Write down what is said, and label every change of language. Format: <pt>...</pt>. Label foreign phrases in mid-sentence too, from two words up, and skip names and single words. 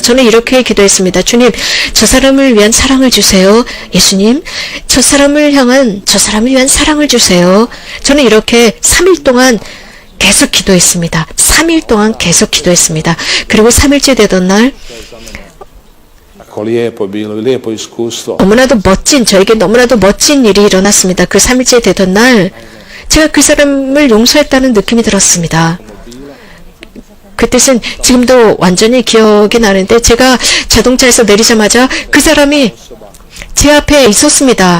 <ko>저는 이렇게 기도했습니다. 주님, 저 사람을 위한 사랑을 주세요. 예수님, 저 사람을 위한 사랑을 주세요. 저는 이렇게 3일 동안 계속 기도했습니다. 3일 동안 계속 기도했습니다. 그리고 3일째 되던 날</ko> <hr>tako lijepo bilo, lijepo iskustvo.</hr> <ko>너무나도 멋진, 저에게 너무나도 멋진 일이 일어났습니다. 그 3일째 되던 날 제가 그 사람을 용서했다는 느낌이 들었습니다. 그 뜻은 지금도 완전히 기억이 나는데 제가 자동차에서 내리자마자 그 사람이 제 앞에 있었습니다.</ko>